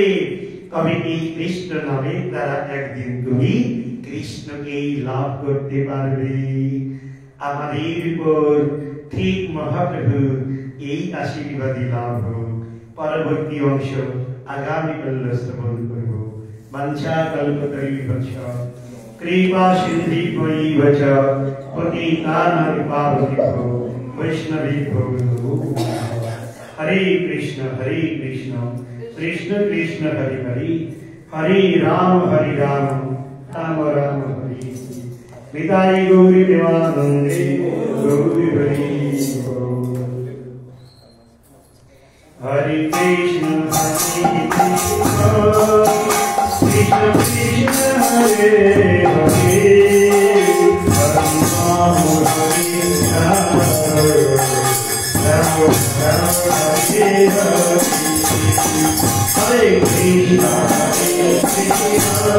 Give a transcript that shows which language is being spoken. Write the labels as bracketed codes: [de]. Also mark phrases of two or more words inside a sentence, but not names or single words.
[bn] তবে এই কৃষ্ণ নামের দ্বারা একদিন তুমি কৃষ্ণকেই লাভ করতে পারবে। আমাদের উপর ঠিক মহাপ্রভু এই আশীর্বাদী লাভ হোক। পরবর্তী অংশ আগামীকাল শ্রবণ করব। [sa] বাঞ্ছা কল্পতরুভ্যশ্চ কৃপা সিন্ধিভ্যৈব চ পতিতানাং পাবনেভ্যো বৈষ্ণবেভ্যো নমো নমঃ। হরে কৃষ্ণ কৃষ্ণ কৃষ্ণ হরে হরে, হরে রাম রাম রাম হরে। [bn] নিতাই গৌরী প্রেমানন্দে গৌরী হরি বল। [sa] হরে কৃষ্ণ কৃষ্ণ কৃষ্ণ হরে হরে, হরে রাম রাম হরে হরে। Hare Krishna, Hare Krishna.